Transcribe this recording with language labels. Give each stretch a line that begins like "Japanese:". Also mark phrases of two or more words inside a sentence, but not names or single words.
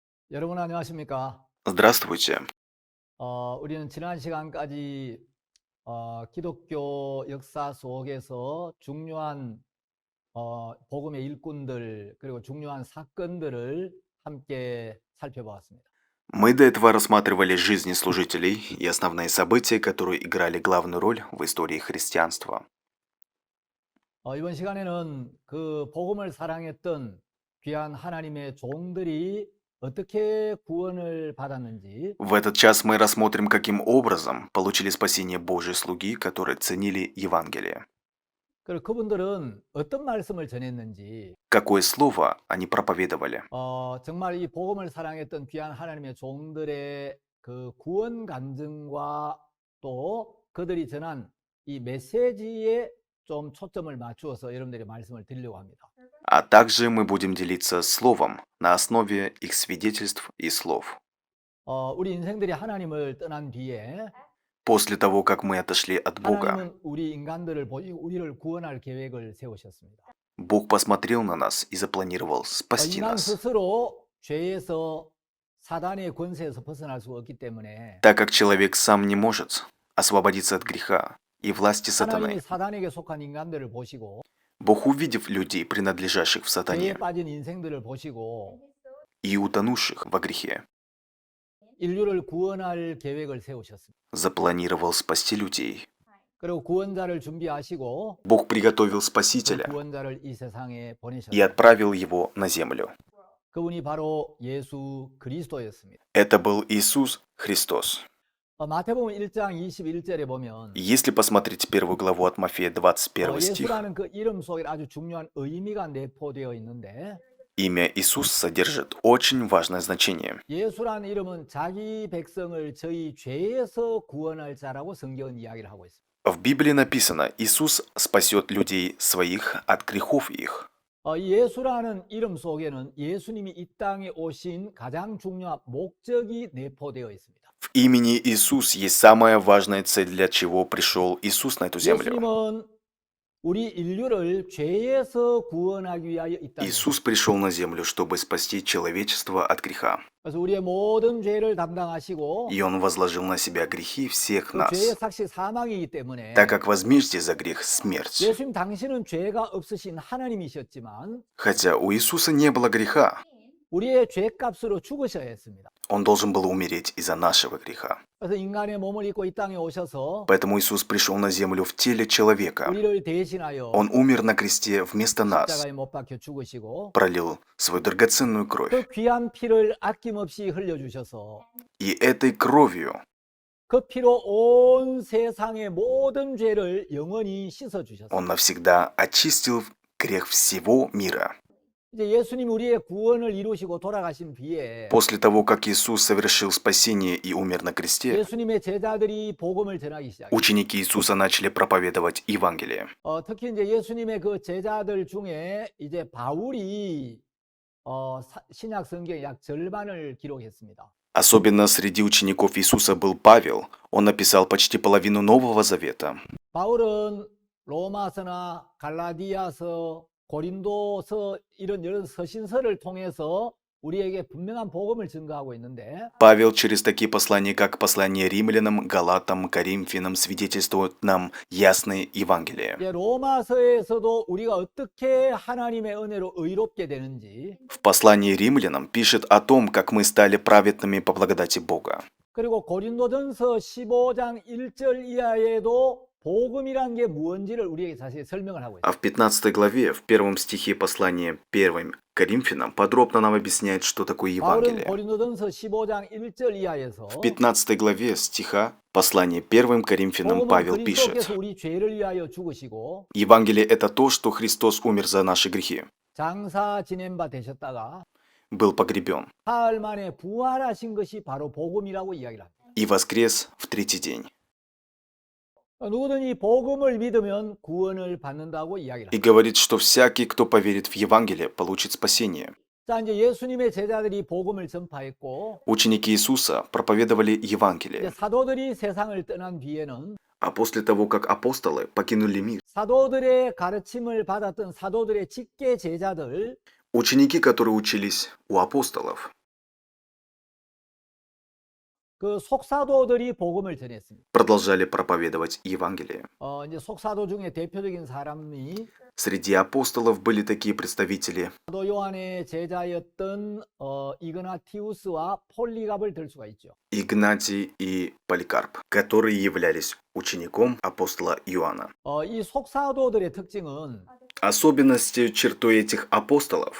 Korean: 여러분 안녕하십니까?
Russian: Здравствуйте.
Korean: 우리는 지난 시간까지 기독교 역사 속에서 중요한 복음의 일꾼들 그리고 중요한 사건들을 함께 살펴보았습니다.
Russian: Мы до этого рассматривали жизни служителей и основные события, которые играли главную роль в истории христианства.
Korean: 이번 시간에는 그 복음을 사랑했던 귀한 하나님의 종들이 어떻게 구원을 받았는지,
Russian: В этот час мы рассмотрим, каким образом получили спасение Божьи слуги, которые ценили Евангелие.
Korean: 그리고 그분들은 어떤 말씀을 전했는지,
Russian: Какое слово они проповедовали.
Korean: 정말 이 복음을 사랑했던 귀한 하나님의 종들의 그 구원 간증과 또 그들이 전한 이 메시지에 좀 초점을 맞추어서 여러분들에게 말씀을 드리려고 합니다.
Russian: А также мы будем делиться словом на основе их свидетельств и слов.
Korean: 우리 인생들이 하나님을 떠난 뒤에
Russian: После того, как мы отошли от Бога,
Korean: 하나님은 우리 인간들을 보시고 우리를 구원할 계획을 세우셨습니다.
Russian: Бог посмотрел на нас и запланировал спасти
Korean: 인간
Russian: нас.
Korean: 스스로 죄에서 사단의 권세에서 벗어날 수가 없기 때문에
Russian: Так как человек сам не может освободиться от греха и власти
Korean: 하나님이
Russian: сатаны,
Korean: 사단에게 속한 인간들을 보시고
Russian: Бог, увидев людей, принадлежащих в
Korean: 죄에
Russian: сатане
Korean: 빠진 인생들을 보시고
Russian: и утонувших во грехе,
Korean: 인류를 구원할 계획을 세우셨습니다.
Russian: запланировал спасти людей.
Korean: 그리고 구원자를 준비하시고
Russian: Бог приготовил
Korean: 그
Russian: Спасителя
Korean: 구원자를 이 세상에
Russian: и
Korean: 보내셨습니다.
Russian: отправил его на землю.
Korean: 그분이 바로 예수 그리스도였습니다.
Russian: Это был Иисус Христос.
Korean: 마태복음 1장 21절에 보면
Russian: Если посмотреть первую главу от Мафея, 21 стих,
Korean: 예수라는 그 이름 속에 아주 중요한 의미가 내포되어 있는데
Russian: имя Иисус содержит очень важное значение.
Korean: 예수라는 이름은 자기 백성을 저희 죄에서 구원할 자라고 성경은 이야기를 하고 있습니다.
Russian: В Библии написано, Иисус спасет людей своих от грехов их.
Korean: 이 예수라는 이름 속에는 예수님이 이 땅에 오신 가장 중요한 목적이 내포되어 있습니다.
Russian: В имени Иисус есть самая важная цель, для чего пришел Иисус на эту землю.
Korean: 예수님은 우리 인류를 죄에서 구원하기 위하여 이 땅에
Russian: Иисус пришел на землю, чтобы спасти человечество от греха.
Korean: 그래서 우리의 모든 죄를 담당하시고
Russian: И Он возложил на себя грехи всех
Korean: 그 죄의
Russian: нас,
Korean: 삭시 사망이기 때문에
Russian: так как возмездие за грех – смерть.
Korean: 예수님 당신은 죄가 없으신 하나님이셨지만
Russian: Хотя у Иисуса не было греха,
Korean: 우리의 죄값으로 죽으셔야 했습니다.
Russian: Он должен был умереть из-за нашего греха.
Korean: 그래서 인간의 몸을 입고 이 땅에 오셔서
Russian: Поэтому Иисус пришел на землю в теле человека.
Korean: 우리를 대신하여
Russian: Он умер на кресте вместо нас,
Korean: 십자가에 못 박혀 죽으시고
Russian: пролил свою драгоценную кровь.
Korean: 그 귀한 피를 아낌없이 흘려주셔서
Russian: И этой кровью
Korean: 그 피로 온 세상의 모든 죄를 영원히 씻어주셨습니다.
Russian: Он навсегда очистил грех всего мира.
Korean: 이제 예수님 우리의 구원을 이루시고 돌아가신 뒤에
Russian: После того, как Иисус совершил спасение и умер на кресте,
Korean: 예수님의 제자들이 복음을 전하기 시작했어요.
Russian: ученики Иисуса начали проповедовать Евангелие.
Korean: 특히 이제 예수님의 그 제자들 중에 이제 바울이 신약 성경의 약 절반을 기록했습니다.
Russian: Особенно среди учеников Иисуса был Павел. Он написал почти половину Нового Завета.
Korean: 바울은 로마서나 갈라디아서, 고린도서 이런 여러 서신서를 통해서 우리에게 분명한 복음을 증거하고 있는데
Russian: Павел через такие послания, как послание римлянам, галатам, коринфянам, свидетельствует нам ясное Евангелие.
Korean: 이제 로마서에서도 우리가 어떻게 하나님의 은혜로 의롭게 되는지
Russian: В послании римлянам пишет о том, как мы стали праведными по благодати Бога.
Korean: 그리고 고린도전서 15장 1절 이하에도 복음이란 게 무엇인지를 우리에게 자세히 설명을 하고 있어요.
Russian: А в 15 главе, в первом стихе послания 1 Коринфянам, подробно нам объясняет, что такое
Korean: 바울은
Russian: Евангелие.
Korean: 고린도전서 15장 1절 이하에서
Russian: В 15 главе стиха послания 1 Коринфянам
Korean: 복음은
Russian: Павел пишет:
Korean: 그리스도께서 우리 죄를 위하여 죽으시고
Russian: Евангелие – это то, что Христос умер за наши грехи,
Korean: 장사 지낸 바 되셨다가
Russian: был погребен
Korean: 사흘 만에 부활하신 것이 바로 복음이라고 이야기를 합니다.
Russian: и воскрес в третий день.
Korean: 누구든지 복음을 믿으면 구원을 받는다고 이야기를
Russian: И
Korean: 합니다.
Russian: говорит, что всякий, кто поверит в Евангелие, получит спасение.
Korean: 자, 이제 예수님의 제자들이 복음을 전파했고
Russian: Ученики Иисуса проповедовали
Korean: 이제
Russian: Евангелие,
Korean: 사도들이 세상을 떠난 뒤에는
Russian: а после того, как апостолы покинули мир,
Korean: 사도들의 가르침을 받았던 사도들의 직계 제자들
Russian: ученики, которые учились у апостолов,
Korean: 그 속사도들이 복음을 전했습니다.
Russian: продолжали проповедовать Евангелие.
Korean: 이제 속사도 중에 대표적인 사람이
Russian: Среди апостолов были такие представители:
Korean: 사도 요한의 제자였던 이그나티우스와 폴리갑을 들 수가 있죠.
Russian: Игнатий и Поликарп, которые являлись учеником апостола Иоанна.
Korean: 이 속사도들의 특징은
Russian: Особенностью чертой этих апостолов